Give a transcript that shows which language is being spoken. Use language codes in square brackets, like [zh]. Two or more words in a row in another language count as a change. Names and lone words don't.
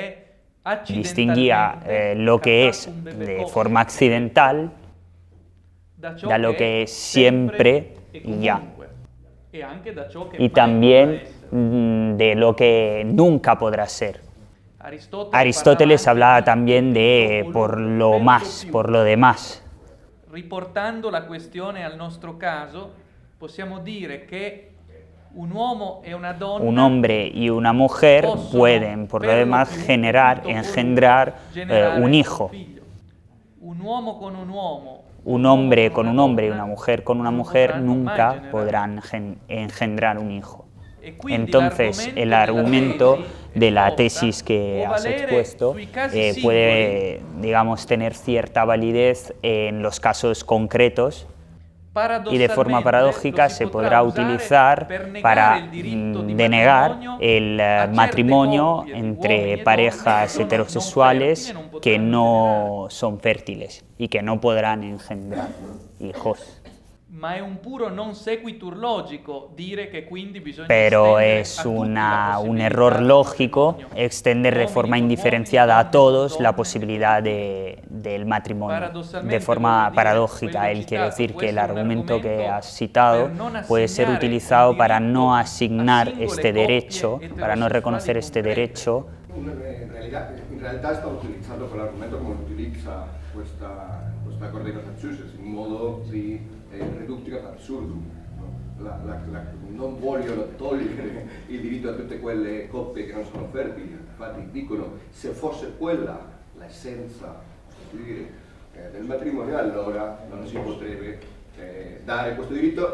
[es] Distinguía lo que es de forma accidental da lo que es siempre y ya, y también de lo que nunca podrá ser. Aristóteles hablaba también de por lo más, por lo demás. [it] Riportando la questione al nostro caso, possiamo dire che un uomo e una donna, [es] un hombre y una mujer pueden, por lo demás, engendrar un hijo. [it] Un uomo con un uomo, [es] un hombre con un hombre y una mujer con una mujer nunca podrán engendrar un hijo. Entonces, el argumento de la tesis que has expuesto puede, digamos, tener cierta validez en los casos concretos y de forma paradójica se podrá utilizar para denegar el matrimonio entre parejas heterosexuales que no son fértiles y que no podrán engendrar hijos. [it] Ma è un puro [la] non sequitur [it] logico dire che quindi bisogna [es] Pero es un error lógico extender de forma indiferenciada a todos la posibilidad del matrimonio. De forma paradójica, él quiere decir que el argumento que has citado puede ser utilizado para no asignar este derecho, para no reconocer este derecho. En realidad está utilizando el argumento como [it] utilizza questa Corte di Cassazione, in modo di ridurre all'assurdo. Non vogliono togliere il diritto a tutte quelle coppie che non sono fertili, infatti dicono se fosse quella l'essenza del matrimonio allora non si potrebbe dare questo diritto.